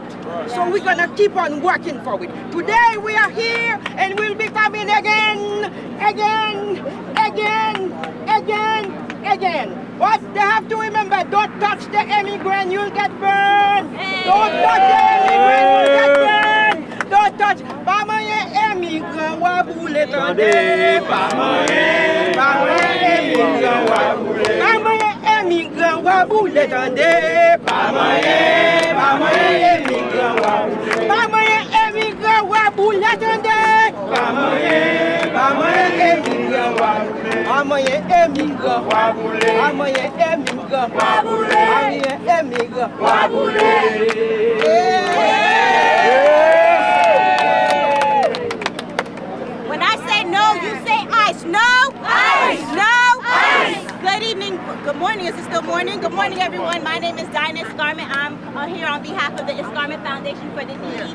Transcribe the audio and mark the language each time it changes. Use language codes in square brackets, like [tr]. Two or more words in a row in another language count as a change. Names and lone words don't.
[en] So we're gonna keep on working for it. Today we are here and we'll be coming again. But they have to remember, don't touch the immigrant, you'll get burned. Don't touch the immigrant, you'll get burned. Don't touch. [ht] Pamaye immigrant wa boule tande. Pamaye immigrant wa boule. Pamaye immigrant wa boule tande. Pamaye immigrant wa boule. Pamaye immigrant wa boule tande. Pamaye immigrant wa boule. Pamaye immigrant wa boule. Pamaye immigrant wa boule. Pamaye immigrant wa boule. [en] When I say no, you say ice. No? Ice! No? Ice! Good evening. Good morning. Is it still morning? Good morning, everyone. My name is Dinah Escarment. I'm here on behalf of the Escarment Foundation for the Needy.